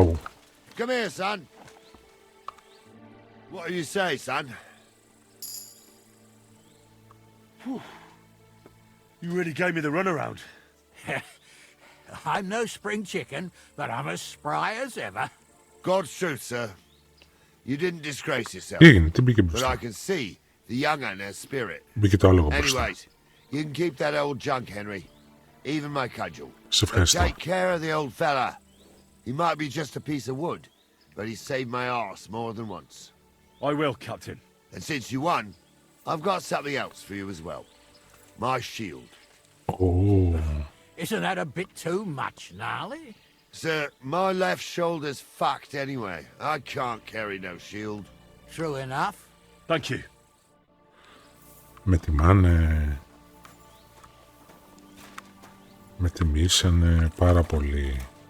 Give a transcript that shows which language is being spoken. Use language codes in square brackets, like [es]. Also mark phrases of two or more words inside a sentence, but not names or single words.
[en] Come here, son. What do you say, son? Whew. You really gave me the runaround. I'm no spring chicken, but I'm as spry as ever. God's truth, sir. You didn't disgrace yourself. [el] Τι έγινε, τι μπήκε [en] But I [el] μπροστά. [en] can see the young un has spirit. [el] Μπήκε το άλογο μπροστά. [en] Anyways, you can keep that old junk, Henry. Even my cudgel. [el] Σε [en] But [el] ευχαριστώ. [en] take care of the old fella. He might be just a piece of wood, but he saved my arse more than once. I will, Captain. And since you won, I've got something else for you as well. My shield. Oh. Isn't that a bit too much, gnarly? Sir, my left shoulder's fucked anyway. I can't carry no shield. True enough. Thank you. [el] Με τιμάνε. Με τιμήσανε πάρα πολύ.